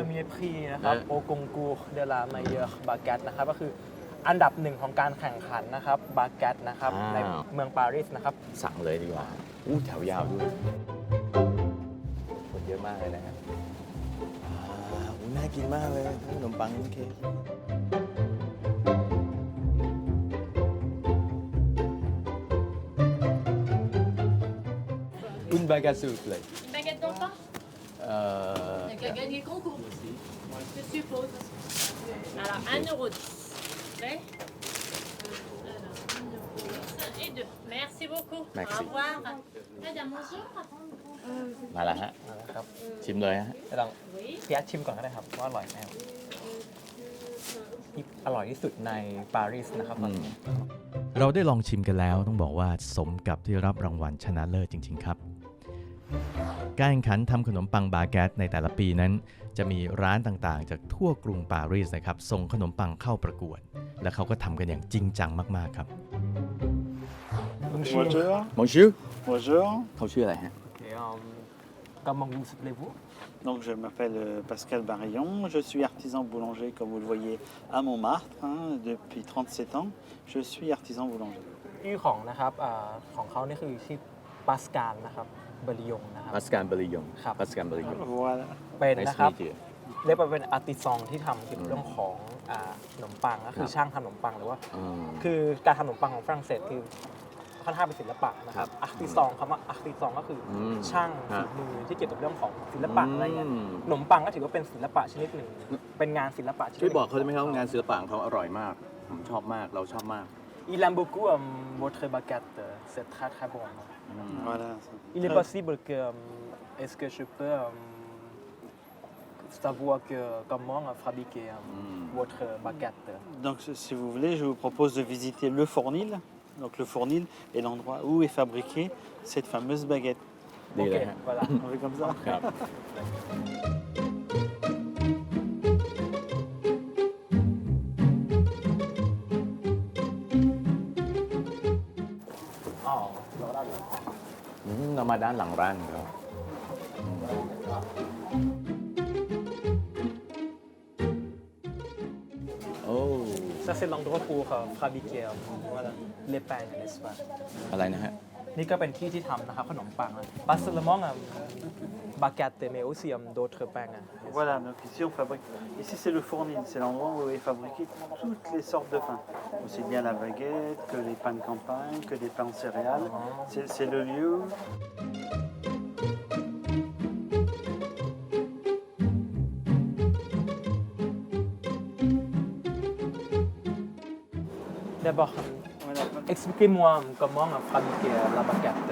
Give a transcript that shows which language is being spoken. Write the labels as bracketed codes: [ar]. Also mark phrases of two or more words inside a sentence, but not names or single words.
[th] จะมีพรีนะครับ [fr] au concours de la meilleure baguette [th] นะครับก็คืออันดับ1ของการแข่งขันนะครับบาแกตนะครับในเมืองปารีสนะครับ สั่งเลยดีกว่าแถวยาวด้วยคนเยอะมากเลยนะครับน่ากินมากเลยขนมปังนี่เค้ก [fr] une baguette s'il vous plaît. Une baguette d'antan Il y a gagné le concours, je suppose. Alors, 1,10 €. Ouais. Alors, 1,10 € et 2. Merci beaucoup. Merci. Au revoir. Madame, bonjour. [th] มาแล้วฮะ ครับ ชิมเลยฮะ ลองพี่อาร์ตชิมก่อนก็ได้ครับว่าอร่อยแน่ที่อร่อยที่สุดในปารีสนะครับเราได้ลองชิมกันแล้วต้องบอกว่าสมกับที่รับรางวัลชนะเลิศจริงๆครับการแข่งขันทำขนมปังบาแกตในแต่ละปีนั้นจะมีร้านต่างๆจากทั่วกรุงปารีสนะครับส่งขนมปังเข้าประกวดและเขาก็ทำกันอย่างจริงจังมากๆครับ [fr] Bonjour. [th] Bonjour เขาชื่ออะไรฮะ [fr] Comment vous appelez-vous Donc, je m'appelle Pascal Barillon, je suis artisan boulanger, comme vous le voyez, à Montmartre, depuis 37 ans. Je suis artisan boulanger. [th] ชื่อของนะครับของเขานี่คือชื่อปาสกาลนะครับเบริยงนะครับ ปาสกาลเบริยง ครับ ปาสกาลเบริยง [fr] Voilà. [th] เป็นนะครับ [en] Nice to meet you [th] เรียกว่าเป็นอาร์ติซองที่ทำเกี่ยวกับเรื่องของขนมปังก็คือช่างทำขนมปังหรือว่าคือการทำขนมปังของฝรั่งเศสคือค่อนข้างเป็นศิลปะนะครับอาร์ติซองคำว่าอาร์ติซองก็คือช่างฝีมือที่เกี่ยวกับเรื่องของศิลปะอะไรเงี้ยขนมปังก็ถือว่าเป็นศิลปะชนิดหนึ่งเป็นงานศิลปะชนิดห ช่วย นึ่ง บอกเขาได้ไหมครับว่างานศิลปะของเขาอร่อยมากผมชอบมากเราชอบมาก [fr] Il aime beaucoup votre baguette, c'est très très bon. Voilà. Il est possible que est-ce que je peux savoir comment fabriquer votre baguette. Donc, si vous voulez, je vous propose de visiter le Fournil. Donc, le Fournil est l'endroit où est fabriquée cette fameuse baguette. Ok, voilà. On fait comme ça. [th] ครับเรามาด้านหลังร้านครับ [fr] Ça c'est l'endroit pour fabriquer voilà, les pains, n'est-ce pas? [th] อะไรนะฮะ นี่ก็เป็นที่ที่ทำนะครับขนมปัง [fr] Pas seulement baguette, mais aussi d'autres pains. Voilà, donc ici on fabrique. Ici c'est le Fournil, c'est l'endroit où est fabriqué toutes les sortes de pains. Aussi bien la baguette que les pains de campagne, que des pains en céréales. C'est le lieu. D'abord, expliquez-moi comment fabriquer la baguette.